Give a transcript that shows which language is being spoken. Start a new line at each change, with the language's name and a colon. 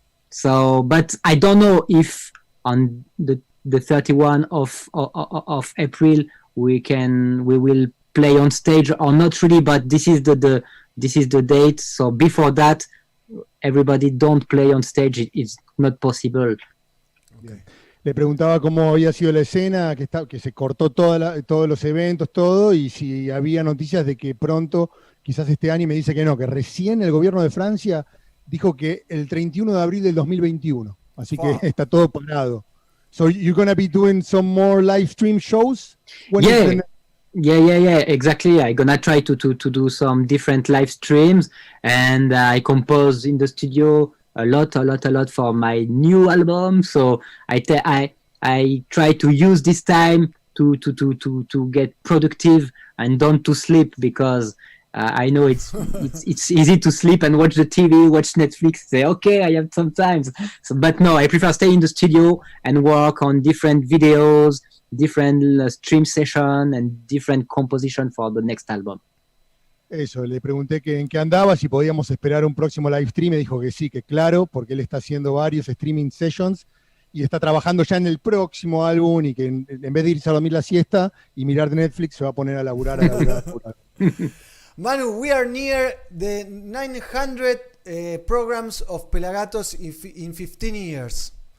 English: So, but I don't know if on the 31 of April we will play on stage or not really, but this is the date. So before that, everybody don't play on stage. It's not possible. Okay.
Spanish: Le preguntaba cómo había sido la escena, que se cortó todos los eventos, todo, y si había noticias de que pronto, quizás este año, y me dice que no, que recién el gobierno de Francia dijo que el 31 de abril del 2021. Así que está todo parado.
English: So you're going to be doing some more live stream shows? Yeah, exactly. I'm gonna try to do some different live streams, and I compose in the studio a lot for my new album. So I try to use this time to get productive and don't to sleep, because I know it's easy to sleep and watch the TV, watch Netflix, say, okay, I have some time. So, but no, I prefer stay in the studio and work on different videos, different stream session and different composition for the next album.
Spanish: Eso, le pregunté que en qué andaba, si podíamos esperar un próximo live stream, me dijo que sí, que claro, porque él está haciendo varios streaming sessions y está trabajando ya en el próximo álbum y que en vez de irse a dormir la siesta y mirar Netflix se va a poner a laburar.
English: Manu, we are near the 900 programs of PelaGatos in 15 years.